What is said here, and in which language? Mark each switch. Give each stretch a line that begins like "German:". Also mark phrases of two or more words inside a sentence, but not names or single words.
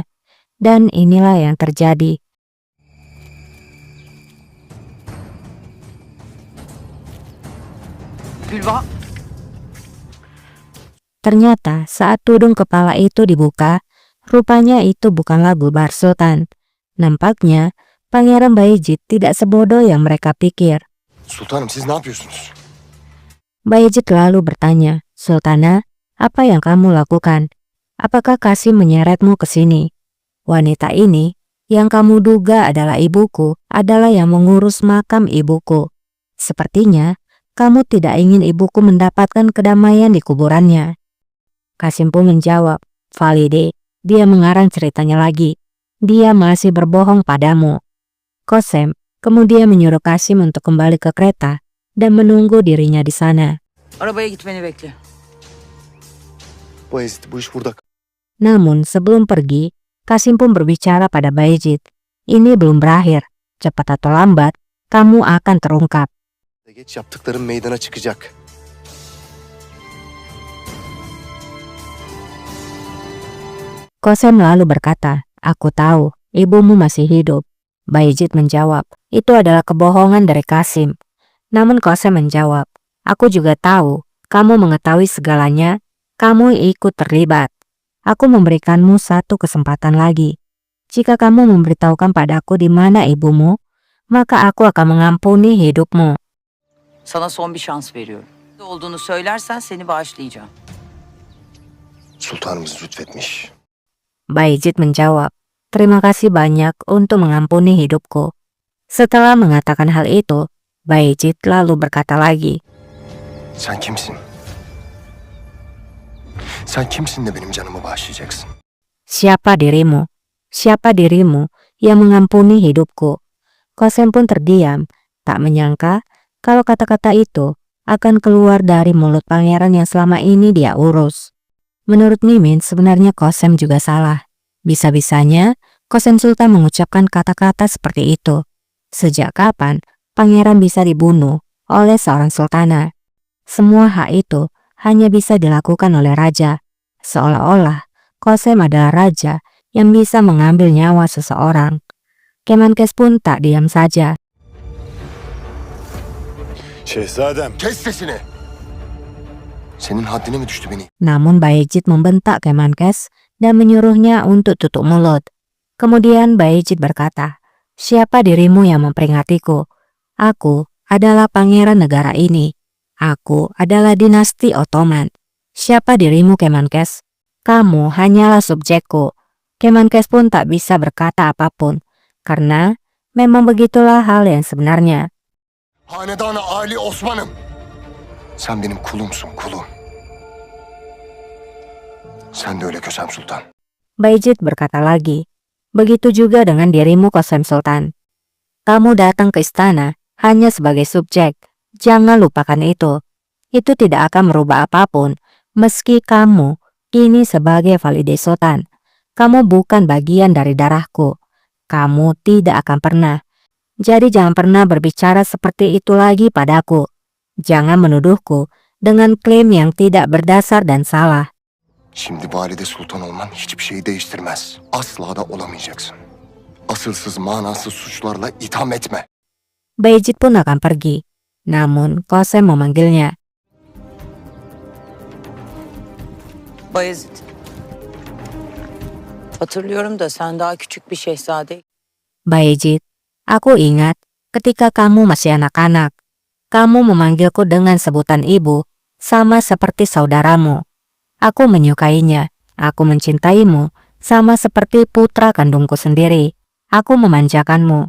Indonesian: Dan inilah yang terjadi. Ternyata saat tudung kepala itu dibuka, rupanya itu bukanlah Gulbar Sultan. Nampaknya Pangeran Bayezid tidak sebodoh yang mereka pikir.
Turkish: Sultanım, siz ne yapıyorsunuz?
Indonesian: Bayezid lalu bertanya, Sultana, apa yang kamu lakukan? Apakah Kasim menyeretmu ke sini? Wanita ini yang kamu duga adalah ibuku adalah yang mengurus makam ibuku. Sepertinya kamu tidak ingin ibuku mendapatkan kedamaian di kuburannya. Kasim pun menjawab, Valide, dia mengarang ceritanya lagi. Dia masih berbohong padamu. Kosem kemudian menyuruh Kasim untuk kembali ke kereta dan menunggu dirinya di sana.
Turkish: Arabaya gitmeni bekle. Bayezid, bu iş burada.
Indonesian: Namun sebelum pergi, Kasim pun berbicara pada Bayezid. Ini belum berakhir. Cepat atau lambat, kamu akan terungkap.
Turkish: Geç yaptıklarım meydana çıkacak.
Indonesian: Kosem lalu berkata, aku tahu, ibumu masih hidup. Bayezid menjawab, itu adalah kebohongan dari Kasim. Namun Kosem menjawab, aku juga tahu, kamu mengetahui segalanya, kamu ikut terlibat. Aku memberikanmu satu kesempatan lagi. Jika kamu memberitahukan padaku di mana ibumu, maka aku akan mengampuni hidupmu.
Turkish: Sana son bir şans veriyorum. Ne olduğunu söylersen seni bağışlayacağım. Sultanımız lütfetmiş.
Indonesian: Bayezid menjawab, terima kasih banyak untuk mengampuni hidupku. Setelah mengatakan hal itu, Bayezid lalu berkata lagi,
Turkish: Sen kimsin? Sen kimsin de benim canımı bağışlayacaksın?
Indonesian: siapa dirimu? Siapa dirimu yang mengampuni hidupku? Kosem pun terdiam, tak menyangka kalau kata-kata itu akan keluar dari mulut pangeran yang selama ini dia urus. Menurut Mimin, sebenarnya Kosem juga salah. Bisa-bisanya Kosem Sultan mengucapkan kata-kata seperti itu. Sejak kapan pangeran bisa dibunuh oleh seorang sultana? Semua hak itu hanya bisa dilakukan oleh raja. Seolah-olah Kosem adalah raja yang bisa mengambil nyawa seseorang. Kemenkes pun tak diam saja.
Turkish: Şehzadem. Kes sesini. Senin haddine mi düştü beni?
Indonesian: Namun Bayezid membentak Kemenkes dan menyuruhnya untuk tutup mulut. Kemudian Bayezid berkata, "Siapa dirimu yang memperingatiku? Aku adalah pangeran negara ini. Aku adalah dinasti Ottoman. Siapa dirimu, Kemenkes? Kamu hanyalah subjekku." Kemenkes pun tak bisa berkata apapun, karena memang begitulah hal yang sebenarnya.
Turkish: Hanedanı Ali Osman'ım. Sen benim kulumsun, kulum. Sen de öyle Kösem Sultan.
Indonesian: Bayezid berkata lagi, "Begitu juga dengan dirimu, Kosem Sultan. Kamu datang ke istana hanya sebagai subjek. Jangan lupakan itu. Itu tidak akan merubah apapun, meski kamu kini sebagai Valide Sultan. Kamu bukan bagian dari darahku. Kamu tidak akan pernah. Jadi jangan pernah berbicara seperti itu lagi padaku. Jangan menuduhku dengan klaim yang tidak berdasar dan salah."
Turkish: Şimdi valide sultan olman hiçbir şeyi değiştirmez. Asla da olamayacaksın. Asılsız manasız suçlarla itham etme.
Indonesian: Bayezid pun akan pergi. Namun Kosem memanggilnya. Bayezid.
Turkish: Hatırlıyorum da sen daha küçük bir şehzade.
Indonesian: Bayezid, aku ingat ketika kamu masih anak-anak. Kamu memanggilku dengan sebutan ibu, sama seperti saudaramu. Aku menyukainya, aku mencintaimu, sama seperti putra kandungku sendiri. Aku memanjakanmu.